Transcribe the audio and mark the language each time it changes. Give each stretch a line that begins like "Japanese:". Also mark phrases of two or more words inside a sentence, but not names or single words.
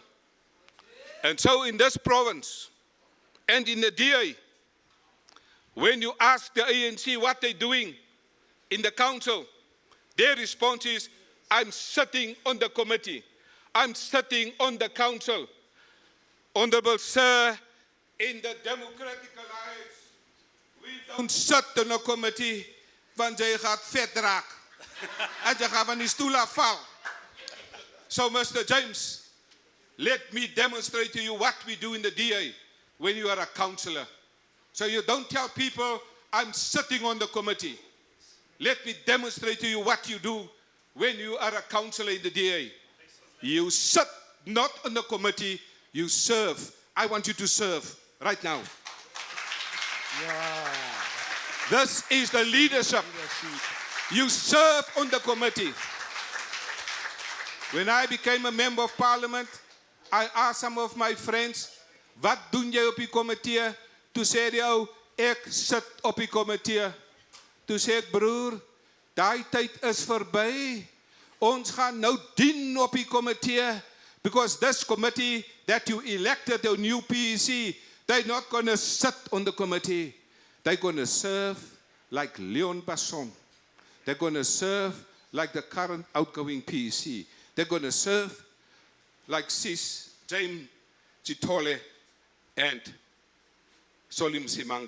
English: And so in this province and in the DA, when you ask the ANC what they're doing in the council, their response is, I'm sitting on the committee. I'm sitting on the council. Honorable Sir, in the Democratic Alliance, we don't sit on a committee,
Afrikaans: want jy gaat vet raak. En jy gaat van die stoel afval.
English: So, Mr. James, let me demonstrate to you what we do in the DA when you are a councillor. So you don't tell people, I'm sitting on the committee. Let me demonstrate to you what you do when you are a councillor in the DA. You sit not on the committee, you serve. I want you to serve right now. Yeah. This is the leadership. You serve on the committee. When I became a member of parliament, I asked some of my friends,
Afrikaans: wat doen jy op die komitee? Toe sê die ou, ek sit op die komitee. Toe sê ek, broer, daai tyd is verby. Ons gaan nou dien op die komitee,
English: because this committee that you elected, the new PEC, they're not going to sit on the committee. They're going to serve like Leon Basson. They're going to serve like the current outgoing PEC. They're going to serve like Sis, James Chitole, and Solim Simanga.